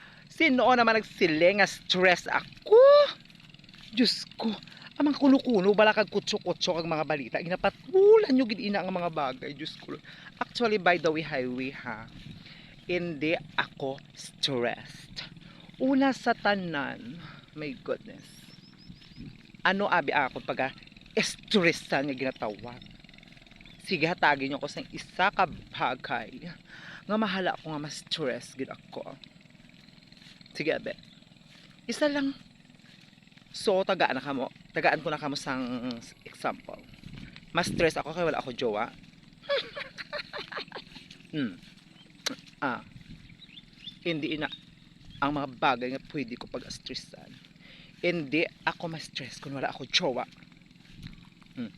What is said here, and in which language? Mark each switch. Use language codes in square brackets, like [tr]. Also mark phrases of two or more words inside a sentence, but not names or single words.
[hil] Sino naman nagsiling nga stress ako? Diyos ko, amang kuno-kuno bala kag kutso-kutso kag mga balita. Ginapatulan nyo gid ina ang mga bagay, Diyos ko. [en] Actually, by the way, [hil] highway ha. Hindi ako stressed. Una sa tanan, [en] my goodness. [hil] Ano abi ako pag stressan nga ginatawag? Sige, hatagin nyo ko sa isa ka bagay nga mahala ko nga ma-stress gid ako. Sige, abe. Isa lang. So, tagaan ko na kamo sang example. Mas stress ako kay wala ako jowa. Hmm. Ah, hindi ina ang mga bagay nga pwede ko pag-stressan. Hindi ako ma-stress kung wala ako jowa. Hmm.